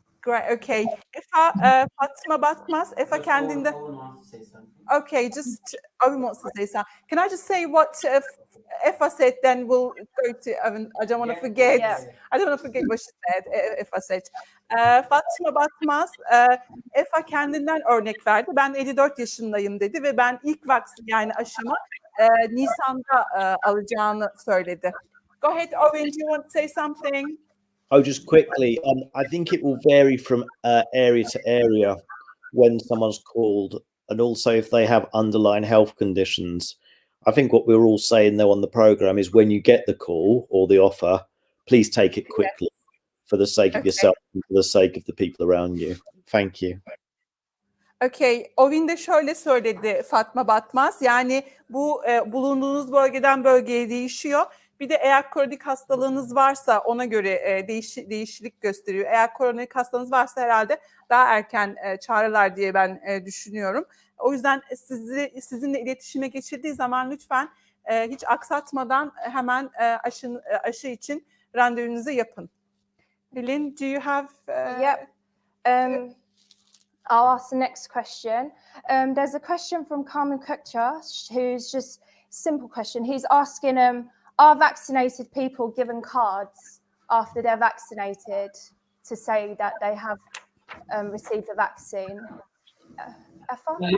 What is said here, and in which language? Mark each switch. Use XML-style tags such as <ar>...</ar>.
<en>Great, okay. Efa, Fatima Batmaz, Efa</en> <tr>kendinde...</tr> <en>Okay, just Owen wants to say something. Can I just say what Efa said, then we'll go to Owen. I don't want to forget. Yeah. I don't want to forget what she said, Efa said.</en> <tr>Fatima Batmaz, Efa kendinden örnek verdi. Ben 54 yaşındayım dedi ve ben ilk vaksin yani aşımı Nisan'da alacağını söyledi.</tr> <en>Go ahead, Owen, do you want to say something? Oh, just quickly, I think it will vary from area to area when someone's called, and also if they have underlying health conditions. I think what we're all saying though on the programme is when you get the call or the offer, please take it quickly for the sake of yourself and for the sake of the people around you. Thank you.</en> <tr>Okay, Owen de şöyle söyledi Fatma Batmaz. Yani bu bulunduğunuz bölgeden bölgeye değişiyor. Bir de eğer kronik hastalığınız varsa ona göre değişiklik gösteriyor. Eğer kronik hastalığınız varsa herhalde daha erken çağrılar diye ben düşünüyorum. O yüzden sizinle iletişime geçirdiği zaman lütfen hiç aksatmadan hemen aşı için randevunuzu yapın.</tr> <en>Hilin, do you have... Yep. I'll ask the next question. There's a question from Carmen Kukcha, who's just simple question. He's asking, are vaccinated people given cards after they're vaccinated to say that they have received the vaccine? Efa?</en>